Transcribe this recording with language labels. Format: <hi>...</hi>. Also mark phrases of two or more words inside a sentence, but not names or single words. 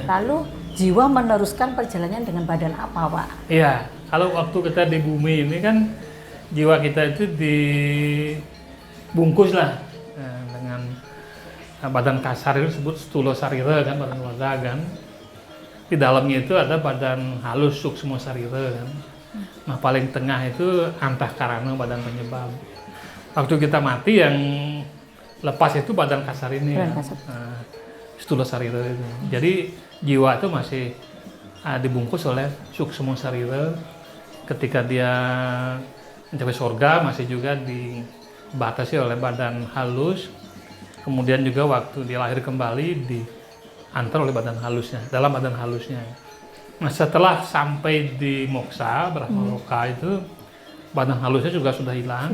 <id>Lalu jiwa meneruskan perjalanan dengan badan apa, Pak? Iya, kalau waktu kita di bumi ini kan jiwa kita itu dibungkus lah dengan badan kasar itu disebut</id> <sa>stula sarira</sa> <id>kan, badan waga kan. Di dalamnya itu ada badan halus</id> <sa>suksma sarira</sa> <id>kan. Nah paling tengah itu antahkarana, badan penyebab. Waktu kita mati yang lepas itu badan kasar ini Badan kan. kasar. Nah,</id> <sa>stula sarira</sa> <id>itu. Jadi jiwa itu masih dibungkus oleh</id> <sa>suksma sarira.</sa> <id>Ketika dia mencapai surga masih juga dibatasi oleh badan halus. Kemudian juga waktu dia lahir kembali diantar oleh badan halusnya, dalam badan halusnya. Nah setelah sampai di moksa, Brahmaloka itu badan halusnya juga sudah hilang.</id>